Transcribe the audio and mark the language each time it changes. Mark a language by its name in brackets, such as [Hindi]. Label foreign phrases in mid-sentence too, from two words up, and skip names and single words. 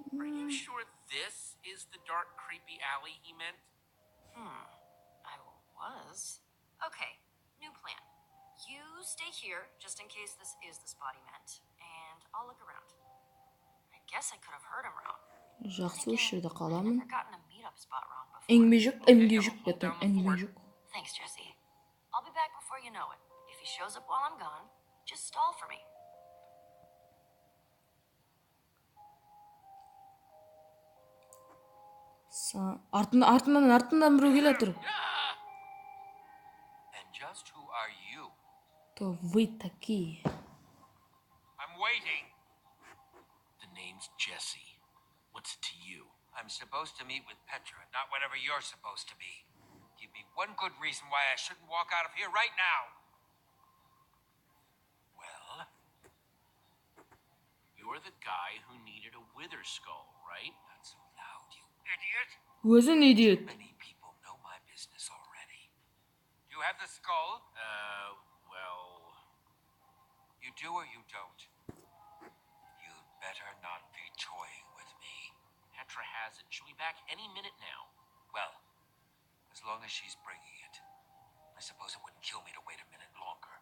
[English] Are you sure this is the dark, creepy alley he meant? I was. Okay, new plan. You stay here, just in case this is the spot he meant, and I'll look around. I guess I could have heard him wrong. [Kazakh] Жақсы осы жерде [English] I've [Kazakh] қаламын. [English] never gotten a meetup spot wrong before. [Kazakh] Әңгіме жоқ, әңгіме жоқ. [English] Thanks, Jesse. I'll be back before you know it. If he shows up while I'm gone, just stall for me. [Kazakh] Артынан біреу келе жатыр. [English] And just who are you? [Russian] То вы такие. [English] I'm waiting. The name's Jesse. What's it to you? I'm supposed to meet with Petra, not whatever you're supposed to be. Give me one good reason why I shouldn't walk out of here right now. Well, you're the guy who needed a wither skull, right? Not so loud, you idiot. [Kazakh] Өзін идиот. [English] Many people know my business already. You have the skull? Well... You do or you don't? You'd better not be toying with me. Petra has it. She'll be back any minute now. Well, as long as she's bringing it. I suppose it wouldn't kill me to wait a minute longer.